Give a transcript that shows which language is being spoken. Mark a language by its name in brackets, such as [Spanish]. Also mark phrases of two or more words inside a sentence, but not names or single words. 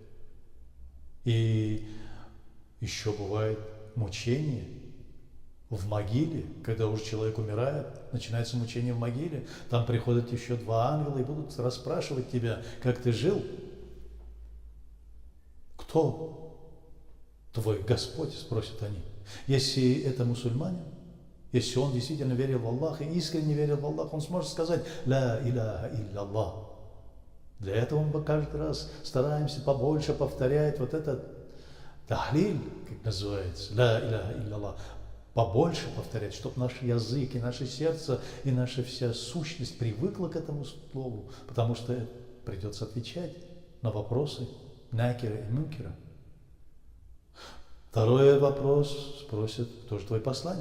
[Russian] И еще бывает мучение в могиле, когда уже человек умирает, начинается мучение в могиле, там приходят еще 2 ангела и будут расспрашивать тебя, как ты жил. Кто твой Господь, спросят они. Если это мусульманин, если он действительно верил в Аллаха и искренне верил в Аллаха, он сможет сказать [Arabic] «لا إله إلا الله». [Russian] Для этого мы каждый раз стараемся побольше повторять вот этот тахлиль, как называется, [Arabic] «لا إله إلا الله». [Russian] побольше повторять, чтобы наш язык и наше сердце и наша вся сущность привыкла к этому слову, потому что придется отвечать на вопросы накира и мункера. Второй вопрос спросит, кто же твой посланник?